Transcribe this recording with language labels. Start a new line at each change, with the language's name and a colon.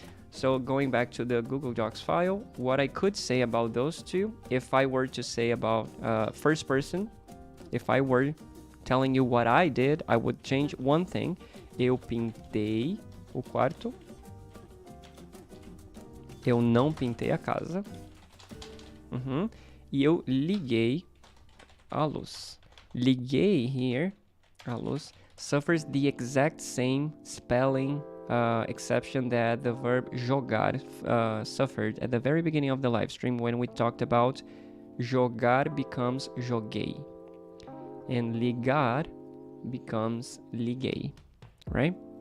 English: So, going back to the Google Docs file, what I could say about those two, if I were to say about first person, if I were telling you what I did, I would change one thing.
Portuguese: Eu pintei o quarto. Eu não pintei a casa. E eu liguei a luz.
English: Liguei here, a luz, suffers the exact same spelling exception that the verb jogar suffered at the very beginning of the live stream when we talked about jogar becomes joguei and ligar becomes liguei, right?